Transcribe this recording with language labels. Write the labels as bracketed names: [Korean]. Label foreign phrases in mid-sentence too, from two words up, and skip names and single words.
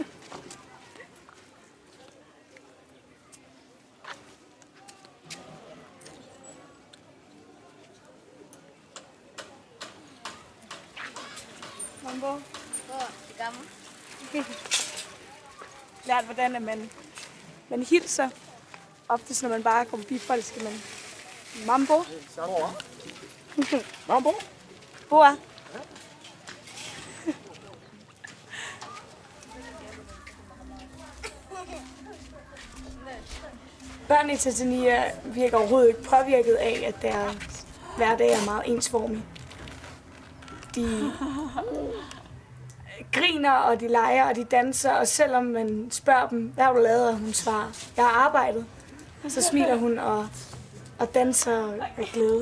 [Swahili] Mambo? [Danish] Lært, hvordan man hilser. Oftest, når man bare kommer forbi folk, skal man... [Swahili] Mambo? Mambo? Boa? [Danish] Børnene i Tanzania virker overhovedet ikke påvirket af, at deres hverdag er meget ensformig. De griner, og de leger, og de danser, og selvom man spørger dem, hvad har du lavet, og hun svarer, jeg har arbejdet, så smiler hun og danser af glæde.